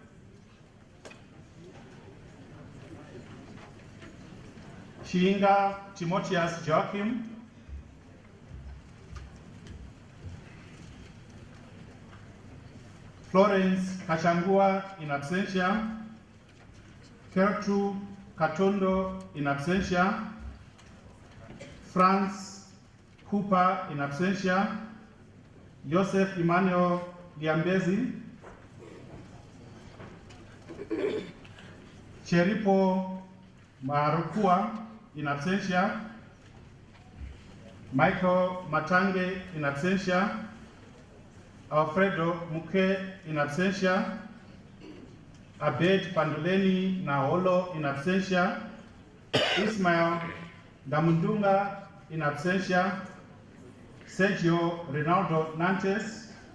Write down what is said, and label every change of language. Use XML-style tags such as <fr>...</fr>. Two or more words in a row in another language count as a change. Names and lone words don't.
<en>Chiinga Timotheus Joachim, Florence Kachangua,</en> <la>in absentia,</la> <en>Kertu Katondo,</en> <la>in absentia,</la> <en>Franz Cooper,</en> <la>in absentia,</la> <en>Joseph Emmanuel Liambezi, Cheripo Marukua,</en> <la>in absentia,</la> <en>Michael Matange,</en> <la>in absentia,</la> <en>Alfredo Muke,</en> <la>in absentia,</la> <en>Abed Panduleni Naolo,</en> <la>in absentia,</la> <en>Ismail Damundunga,</en> <la>in absentia,</la> <en>Sergio Ronaldo Nantes,</en>